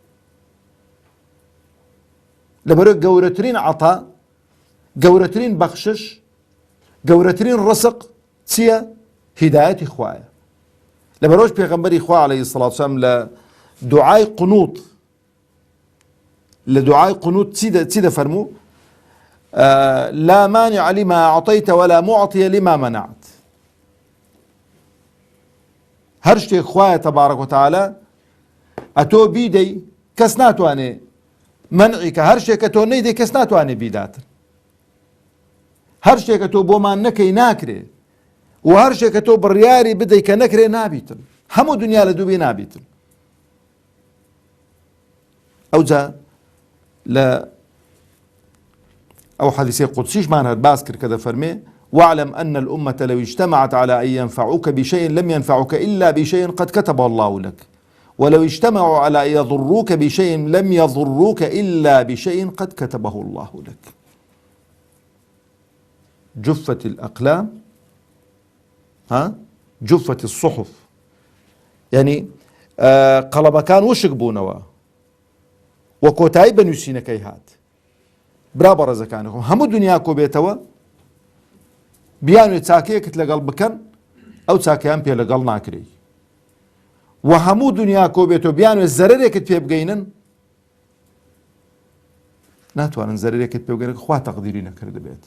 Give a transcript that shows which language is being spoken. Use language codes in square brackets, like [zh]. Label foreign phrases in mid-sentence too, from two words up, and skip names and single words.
[ckb] لەبەرەوەی گەورەترین عەتا، گەورەترین بەخشش، گەورەترین ڕزق چییە؟ هیدایەتی خوایە. لەبەرەوەش پێغەمبەری خوا [ar] عەلەیهی سەڵات وسەلام [ckb] لە دوعای قونوت، لە دوعای قونوت چی دەفەرموو؟ [ar] لا مانع لما أعطيت ولا معطي لما منعت. [ckb] هەر شتێک خوایە [ar] تەبارەک و تەعالە [ckb] ئەتۆ بیدەی کەس ناتوانێ منعی کە، هەر شتێک کە تۆ نەیدەی کەس ناتوانێ بیداتن، هەر شتێک کە تۆ بۆمان نەکەی ناکرێ، و هەر شتێک کە تۆ بڕیاری بدەی کە نەکرێ نابیتن، هەموو دنیا لە دووبێ نابیتن. ئەوجا لە ئەو حەدیثەی قودسیشمان هەر باس کرد کە دەفەرمێ [ar] واعلم أن الأمة لو اجتمعت على أن ينفعوك بشيء لم ينفعوك إلا بشيء قد كتبه الله لك، ولو اجتمعوا على أن يضروك بشيء لم يضروك إلا بشيء قد كتبه الله لك. جفت الأقلام، جفت الصحف، يعني [ckb] قەڵەمەکان وشک بوونەوە و کۆتایی بەنووسینەکەی هات. برا بە ڕێزەکانی خۆم، هەموو دنیا کۆ بێتەوە بیانوێ چاکەیەکت لەگەڵ بکەن، ئەو چاکەیان پێ لەگەڵ ناکرێ، و هەموو دنیا کۆ بێتەوە بیانوێ زەرەرێکت پێ بگەینن، ناتوانن زەرەرێکت پێ بگەینن خوا تەقدیری نەکرد بێت.